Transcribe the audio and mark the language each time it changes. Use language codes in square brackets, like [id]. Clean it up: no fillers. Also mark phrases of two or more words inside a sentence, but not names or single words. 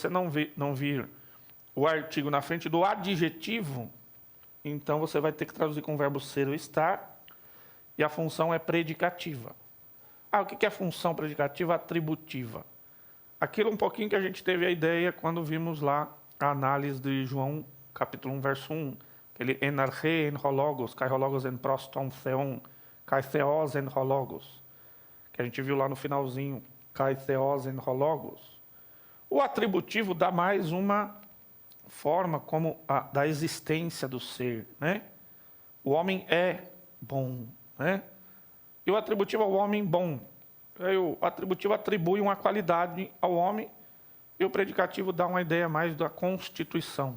[pt] Se você não vir o artigo na frente do adjetivo, então você vai ter que traduzir com o verbo ser ou estar, e a função é predicativa. O que é função predicativa atributiva? Aquilo um pouquinho que a gente teve a ideia quando vimos lá a análise de João, capítulo 1, verso 1, aquele [el] ἐν ἀρχῇ ἦν ὁ λόγος, καὶ ὁ λόγος ἦν πρὸς τὸν θεόν, καὶ θεὸς ἦν ὁ λόγος, [pt] que a gente viu lá no finalzinho, [el] καὶ θεὸς ἦν ὁ λόγος. [pt] O atributivo dá mais uma forma como da existência do ser, né? O homem é bom, né? E o atributivo é o homem bom. Aí o atributivo atribui uma qualidade ao homem e o predicativo dá uma ideia mais da constituição.